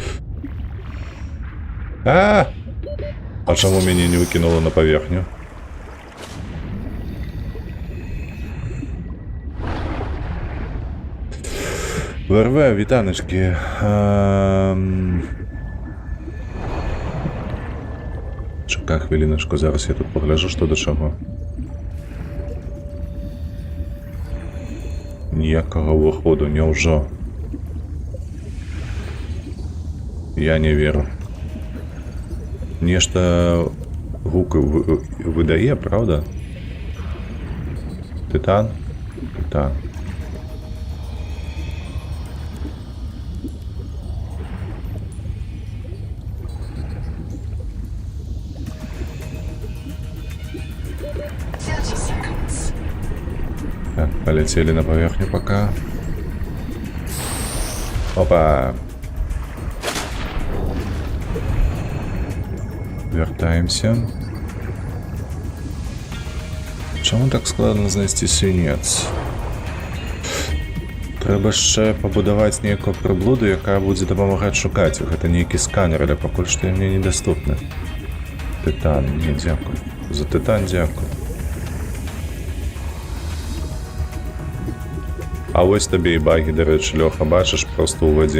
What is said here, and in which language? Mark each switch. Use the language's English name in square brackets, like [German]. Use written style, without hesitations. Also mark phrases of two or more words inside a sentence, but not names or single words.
[Belarusian] А чаму мяне не выкінула на паверхню? ВРВ, вітаночки. [Ukrainian] Чекай хвилиночку, зараз я тут погляжу, що до чого. [Belarusian] ніякага ўваходу, няўжо? Я не веру. Нешта гук выдае, правда? Титан? Титан. [Russian] Так, полетели на поверхню пока. [Belarusian] Опа! Вертаемся. [Ukrainian] Чому так складно знайти свінець? Треба ще побудувати ніяку приблуду, яка буде допомагати шукати. [Belarusian] Гэта нейкі сканер, але пакуль што мне недоступны. [Ukrainian] Титан, ні, дякую. За титан дякую. А ось табе і баги, до речі, Льоха, бачиш, просто у воді.